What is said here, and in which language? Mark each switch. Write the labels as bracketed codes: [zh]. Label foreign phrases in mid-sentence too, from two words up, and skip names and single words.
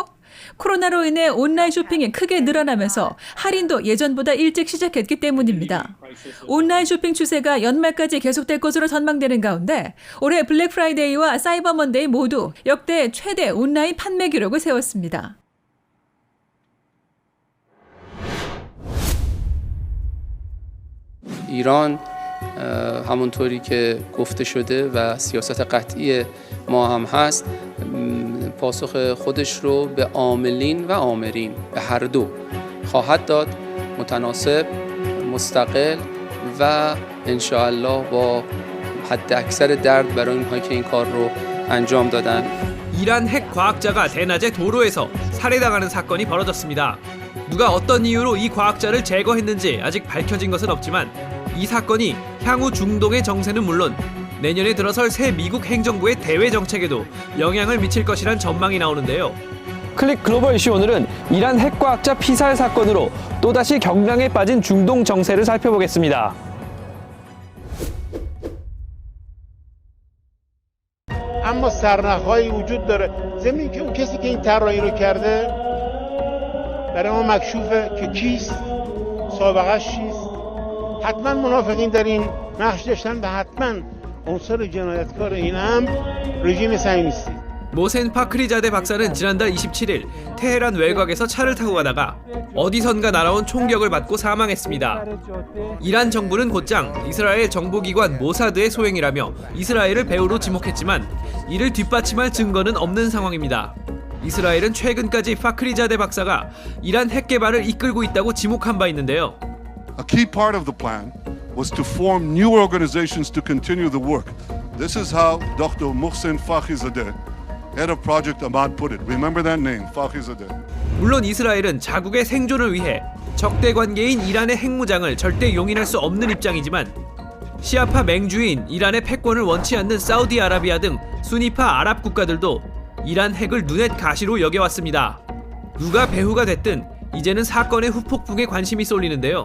[ko] 코로나로 인해 온라인 쇼핑이 크게 늘어나면서 할인도 예전보다 일찍 시작했기 때문입니다. 온라인 쇼핑 추세가 연말까지 계속될 것으로 전망되는 가운데 올해 블랙 프라이데이와 사이버 먼데이 모두 역대 최대 온라인 판매 기록을 세웠습니다. [fa] ایران همونطوری که گفته شده و سیاست قطعی ما هم هست پاسخ خودش رو به عاملین و آمرین به هر دو خواهد داد متناسب مستقل و انشاءالله با حد اکثر درد برای اونها که این کار رو انجام دادن. [ko] 이란 핵 과학자가 대낮에 도로에서 살해당하는 사건이 벌어졌습니다. 누가 어떤 이유로 이 과학자를 제거했는지 아직 밝혀진 것은 없지만 이 사건이 향후 중동의 정세는 물론 내년에 들어설 새 미국 행정부의 대외 정책에도 영향을 미칠 것이란 전망이 나오는데요. 클릭 글로벌 이슈 오늘은 이란 핵과학자 피살 사건으로 또다시 경랑에 빠진 중동 정세를 살펴보겠습니다. اما سرنخ‌هایی وجود داره ضمن که اون کسی که این طراحی رو کرده برای ما مکشوفه که کیست سابقه‌اش چیست حتما منافقین در این نقش داشتن و حتما عنصر جنایتکار این هم رژیم صهیونیستی. 모센 파크리자데 박사는 지난달 27일 테헤란 외곽에서 차를 타고 가다가 어디선가 날아온 총격을 받고 사망했습니다. 이란 정부는 곧장 이스라엘 정보기관 모사드의 소행이라며 이스라엘을 배후로 지목했지만 이를 뒷받침할 증거는 없는 상황입니다. 이스라엘은 최근까지 파크리자데 박사가 이란 핵 개발을 이끌고 있다고 지목한 바 있는데요. [en] A key part of the plan was to form new organizations to continue the work. This is how Dr. Mohsen Fakhrizadeh, head of Project Ahmad, put it. Remember that name, Fakhrizadeh. [ko] 물론 이스라엘은 자국의 생존을 위해 적대 관계인 이란의 핵무장을 절대 용인할 수 없는 입장이지만 시아파 맹주인 이란의 패권을 원치 않는 사우디아라비아 등 수니파 아랍 국가들도 이란 핵을 눈엣 가시로 여겨왔습니다. 누가 배후가 됐든 이제는 사건의 후폭풍에 관심이 쏠리는데요.